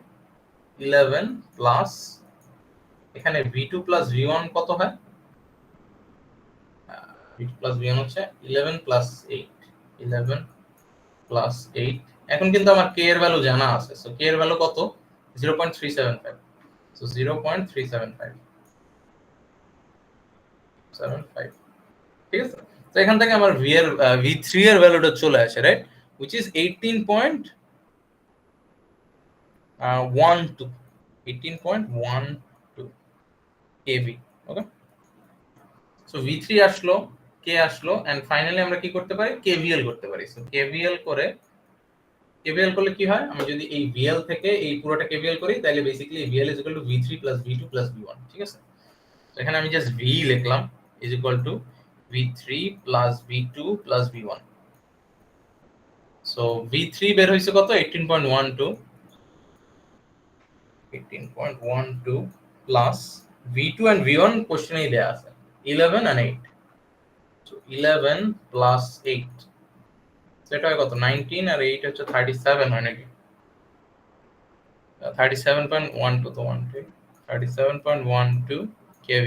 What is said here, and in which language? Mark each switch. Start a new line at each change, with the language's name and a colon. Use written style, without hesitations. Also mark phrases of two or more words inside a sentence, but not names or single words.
Bangla: 11 প্লাস এখানে v2 প্লাস v1 কত হয়, v2 প্লাস v1 হচ্ছে 11 প্লাস 8, 11 প্লাস 8। এখন কিন্তু আমার k এর ভ্যালু জানা আছে, সো k এর ভ্যালু কত 0.375, সো 0.375 75, ঠিক আছে। তো এখান থেকে আমার v এর v3 এর ভ্যালুটা চলে আসে,
English: রাইট, which is 18.12 18.12 kV।
Bangla: ওকে, সো v3 আসলো, k আসলো,
English: and finally
Bangla: আমরা কি করতে পারি, kvl করতে পারি। সো kvl করলে কি হয়, আমি যদি এই vl থেকে এই পুরোটা kvl করি, তাহলে বেসিক্যালি
English: vl is equal to v3 plus v2 plus v1,
Bangla: ঠিক আছে। তো এখানে আমি জাস্ট v লিখলাম
English: is equal to v3 plus v2 plus v1।
Bangla: সো v3 বের হইছে কত 18.12 প্লাস v2 and v1 কোশ্চেনেই দেয়া আছে 11 and 8। সো 11 প্লাস 8 সেটা হয় কত 19, আর 8 হচ্ছে 37 হয় নাকি, 37.12 তো 12 37.12 কেভি।